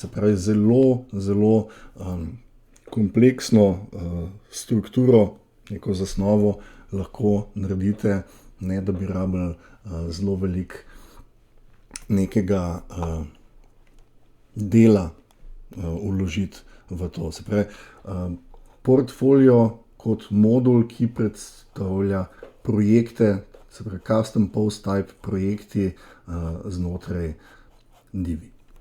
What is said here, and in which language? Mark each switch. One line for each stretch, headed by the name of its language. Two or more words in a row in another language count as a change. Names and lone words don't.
Slovenian: Se pravi, zelo, zelo kompleksno strukturo, neko zasnovo lahko naredite, ne da bi rabili zelo veliko nekega dela vložiti v to. Se pravi, portfolio kot modul, ki predstavlja projekte, se pravi
English: custom post type
Slovenian: projekti znotraj Divi.